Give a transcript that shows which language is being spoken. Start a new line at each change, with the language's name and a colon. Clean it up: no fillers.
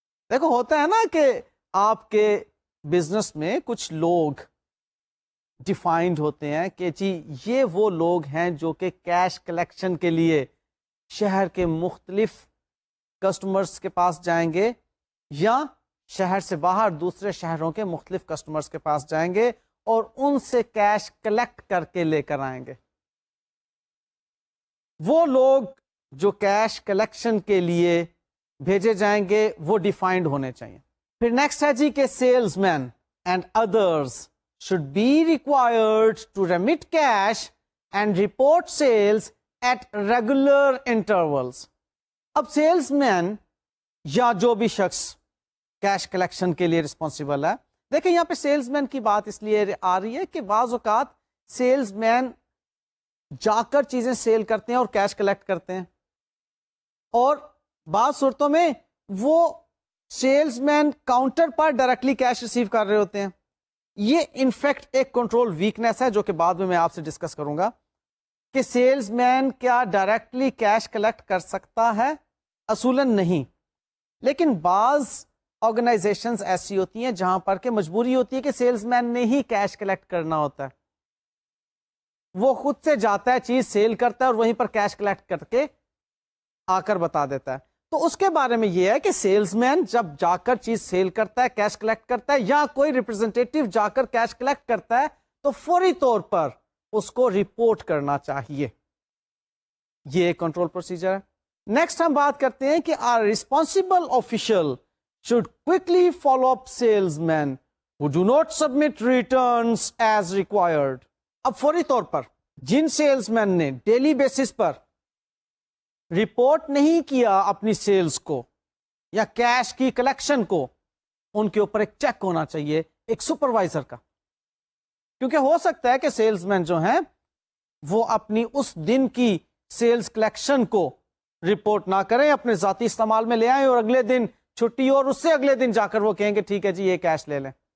Urdu: دیکھو ہوتا ہے نا کہ آپ کے بزنس میں کچھ لوگ ڈیفائنڈ ہوتے ہیں کہ جی یہ وہ لوگ ہیں جو کہ کیش کلیکشن کے لیے شہر کے مختلف کسٹمرز کے پاس جائیں گے یا شہر سے باہر دوسرے شہروں کے مختلف کسٹمرز کے پاس جائیں گے اور ان سے کیش کلیکٹ کر کے لے کر آئیں گے. وہ لوگ جو کیش کلیکشن کے لیے بھیجے جائیں گے وہ ڈیفائنڈ ہونے چاہیے. پھر نیکسٹ ہے جی کہ
English: Salesmen and others should be required to remit cash and report sales at regular intervals.
Urdu: اب سیلز مین یا جو بھی شخص کیش کلیکشن کے لیے رسپانسیبل ہے, دیکھیں یہاں پہ سیلز مین کی بات اس لیے آ رہی ہے کہ بعض اوقات سیلز مین جا کر چیزیں سیل کرتے ہیں اور کیش کلیکٹ کرتے ہیں, اور بعض صورتوں میں وہ سیلز مین کاؤنٹر پر ڈائریکٹلی کیش ریسیو کر رہے ہوتے ہیں. یہ انفیکٹ ایک کنٹرول ویکنیس ہے جو کہ بعد میں آپ سے ڈسکس کروں گا. کہ سیلز مین کیا ڈائریکٹلی کیش کلیکٹ کر سکتا ہے؟ اصولاً نہیں، لیکن بعض آرگنائزیشنز ایسی ہوتی ہیں جہاں پر کہ مجبوری ہوتی ہے کہ سیلز مین نے ہی کیش کلیکٹ کرنا ہوتا ہے. وہ خود سے جاتا ہے، چیز سیل کرتا ہے اور وہیں پر کیش کلیکٹ کر کے آ کر بتا دیتا ہے. تو اس کے بارے میں یہ ہے کہ سیلز مین جب جا کر چیز سیل کرتا ہے، کیش کلیکٹ کرتا ہے، یا کوئی ریپرزینٹیٹو جا کر کیش کلیکٹ کرتا ہے، تو فوری طور پر اس کو رپورٹ کرنا چاہیے. یہ ایک کنٹرول پروسیجر ہے. نیکسٹ ہم بات کرتے ہیں کہ
English: Responsible official should quickly follow up salesmen who do not submit returns as required.
Urdu: اب فوری طور پر جن سیلز مین نے ڈیلی بیسس پر رپورٹ نہیں کیا اپنی سیلز کو یا کیش کی کلیکشن کو، ان کے اوپر ایک چیک ہونا چاہیے ایک سپروائزر کا. کیونکہ ہو سکتا ہے کہ سیلز مین جو ہیں وہ اپنی اس دن کی سیلز کلیکشن کو رپورٹ نہ کریں، اپنے ذاتی استعمال میں لے آئیں اور اگلے دن چھٹی اور اس سے اگلے دن جا کر وہ کہیں گے ٹھیک ہے جی یہ کیش لے لیں.